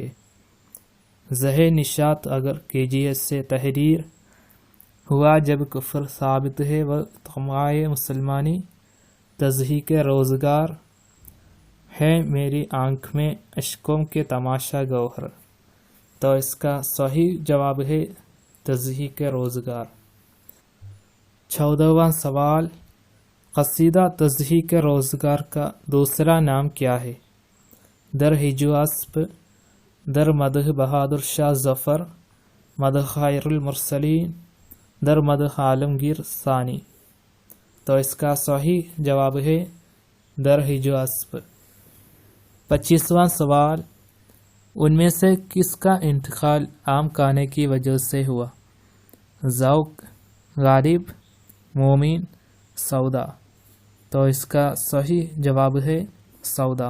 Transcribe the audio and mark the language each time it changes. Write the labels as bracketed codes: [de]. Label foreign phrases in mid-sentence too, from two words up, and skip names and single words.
[ur] زہ نشاط اگر کیجیے سے تحریر، ہوا جب کفر ثابت ہے و طمعِ مسلمانی، تضحیک روزگار، ہے میری آنکھ میں اشکوں کے تماشا گوہر۔ تو اس کا صحیح جواب ہے تضحیک روزگار۔ 14واں سوال، قصیدہ تضحیک روزگار کا دوسرا نام کیا ہے؟ در ہجو اسب، در مدح بہادر شاہ ظفر، مدح خیر المرسلین، در مدح عالمگیر ثانی۔ تو اس کا صحیح جواب ہے در ہجو اسب۔ 25واں سوال، ان میں سے کس کا انتقال عام کہنے کی وجہ سے ہوا؟ ذوق، غالب، مومن، سودا۔ تو اس کا صحیح جواب ہے سودا۔